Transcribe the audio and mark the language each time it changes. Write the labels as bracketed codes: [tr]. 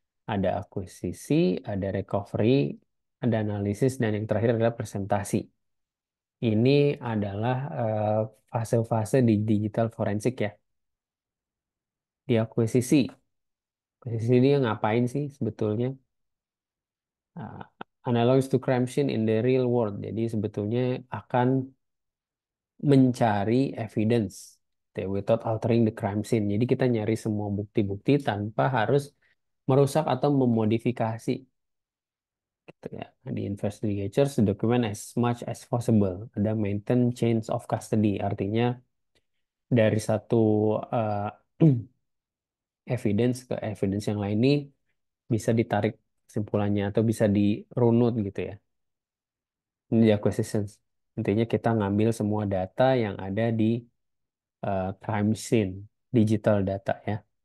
[id] Ada akuisisi, ada recovery, ada analisis, dan yang terakhir adalah presentasi. Ini adalah fase-fase di digital forensik ya. Di akuisisi. Akuisisi ini ngapain sih sebetulnya? [en] Uh, Analogs to crime scene in the real world. [id] Jadi sebetulnya akan mencari [en] evidence without altering the crime scene. [id] Jadi kita nyari semua bukti-bukti tanpa harus merusak atau memodifikasi gitu ya. [en] Di investigators document as much as possible. [id] Ada [en] maintain chains of custody, [id] artinya dari satu uh, evidence ke evidence yang lain ini bisa ditarik kesimpulannya atau bisa dirunut gitu ya. Ini di acquisitions. Intinya kita ngambil semua data yang ada di crime scene, digital data ya.